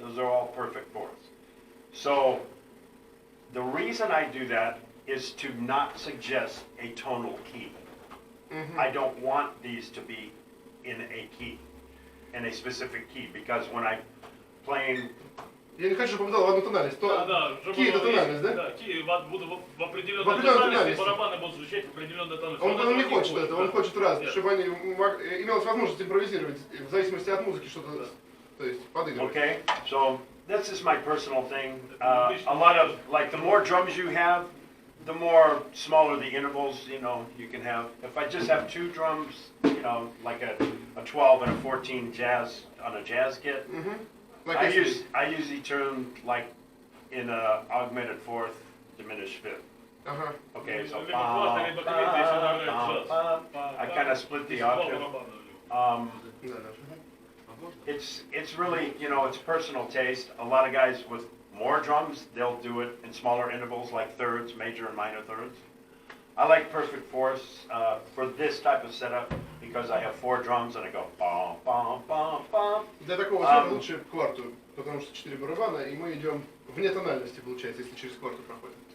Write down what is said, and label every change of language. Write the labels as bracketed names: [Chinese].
[English] Those are all perfect fourths. So the reason I do that is to not suggest a tonal key. I don't want these to be in a key, in a specific key, because when I'm playing, [Russian] Я не хочу, чтобы попадал в одну тональность. Да, да, чтобы Ки это тональность, да? Да, ки будут в определенной В определенной тональности, тональности. барабаны будут звучать в определенной тональности. Он не хочет этого, он хочет раз, Нет. чтобы они имелась возможность импровизировать в зависимости от музыки что-то, то есть подыгрывать. [English] okay, so this is my personal thing. A lot of, like, the more drums you have, the more smaller the intervals, you know, you can have. If I just have two drums, you know, like a 12 and a 14 jazz on a jazz kit, Like I usually tune like in a augmented fourth, diminished fifth. [Russian] Ага. [English] Okay, so [Russian] Либо класс, либо клин, если нравится джаз. [English] I kind of split the octave. [Russian] Да, да. [English] It's really, you know, it's personal taste. A lot of guys with more drums, they'll do it in smaller intervals like thirds, major and minor thirds. I like perfect fourths for this type of setup because I have four drums and I go bum bum bum bum. [Russian] Для такого сета лучше кварту, потому что 4 барабана, и мы идем вне тональности, получается, если через кварту проходим.